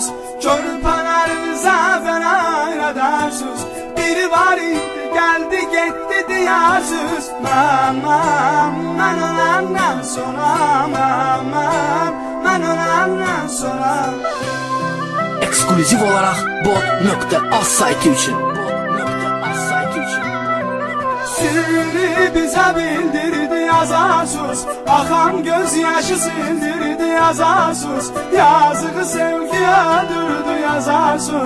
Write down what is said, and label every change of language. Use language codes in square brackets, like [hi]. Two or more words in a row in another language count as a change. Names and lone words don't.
[az] Körpələrinizə belə edərsiniz. Biri var idi, gəldi getdi deyirsiniz. Mən öləndən sonra, mən öləndən sonra. [tr] Ekskluziv olarak bot.az saytı için. Sirri bize bildirdi yazarsız. Akan gözyaşı sildirdi yazarsız. Yazığı sevgi öldürdü yazarsız.